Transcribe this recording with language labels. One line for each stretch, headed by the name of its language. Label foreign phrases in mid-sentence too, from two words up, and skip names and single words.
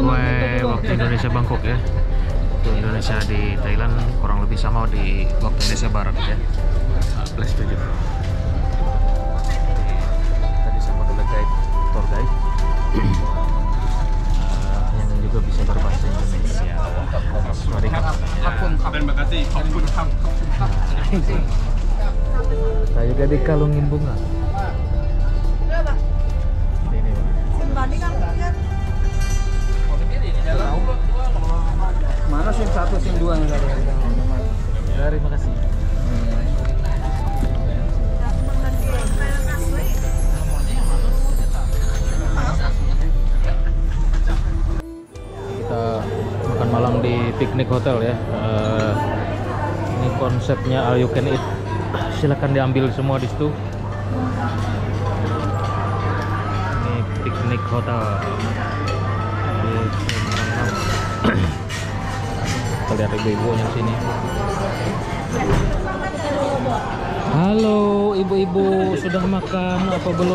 Indonesian: Waktu Indonesia Bangkok ya. Waktu Indonesia di Thailand kurang lebih sama di waktu Indonesia Barat ya. Plus 7. Tadi sama oleh guide,
English: tour guide
Indonesian: yang juga bisa berbahasa Indonesia. Terima kasih,
Thai: ขอบคุณครับ
Indonesian: Saya juga dikalungin bunga. Berapa? Ini Pak. Sembani kan kan. Mana SIM 1, SIM 2 yang tadi? Terima kasih. Kita makan malam di Picnic Hotel ya. Ini konsepnya
English: all you can eat.
Indonesian: Silakan diambil semua di situ. Ini Picnic Hotel di Semarang. Kita lihat ibu-ibunya sini. Halo ibu-ibu, sudah makan apa belum?